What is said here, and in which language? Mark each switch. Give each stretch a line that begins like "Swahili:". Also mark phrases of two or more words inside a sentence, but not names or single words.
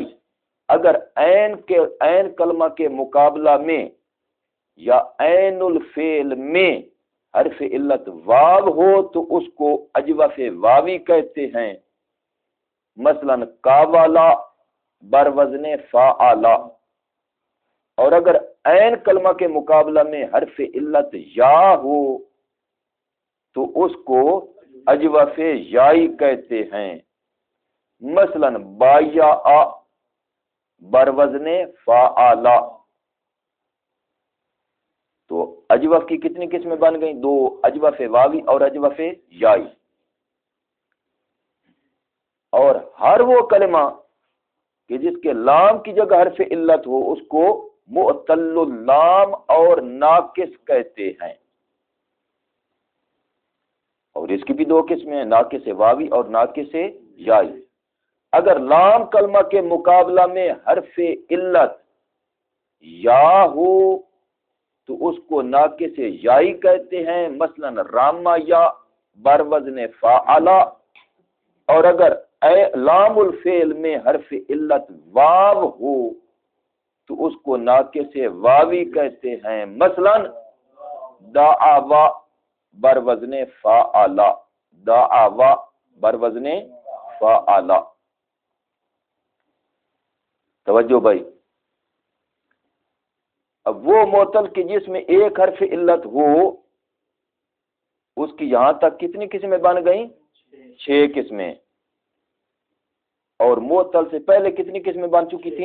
Urdu: اگر عین کلمہ کے مقابلہ میں یا عین الفعل میں حرف علت واو ہو تو اس کو اجوف واوی کہتے ہیں۔ مثلا کاوالا بر وزن فعلا، اور اگر عین کلمہ کے مقابلہ میں حرف علت یا ہو تو اس کو اجوف یائی کہتے ہیں۔ مثلا بایا بر وزن فعلا، تو اجوف کی کتنی قسمیں بن گئیں؟ 2، اجوف واوی اور اجوف یائی۔ اور ہر وہ کلمہ کہ جس کے لام کی جگہ حرف علت ہو اس کو معطل اللام اور ناقص کہتے ہیں، اور اس کی بھی 2 قسمیں ہیں، ناقص واوی اور ناقص یائی۔ اگر لام کلمہ کے مقابلہ میں حرف علت یا ہو تو اس کو ناقص یائی کہتے ہیں، مثلا راما یا بر وزن فعلا، اور اگر لام الفعل میں حرف علت واو ہو تو اس کو ناقص واوی کہتے ہیں، مثلا دعوا بر وزن فعلا، دعوا بر وزن فعلا۔ توجہ بھائی، اب وہ معطل کی جس میں ایک حرف علت ہو اس کی یہاں تک کتنی قسمیں بن گئیں؟ 6 قسمیں، اور معطل سے پہلے کتنی قسمیں بن چکی تھیں؟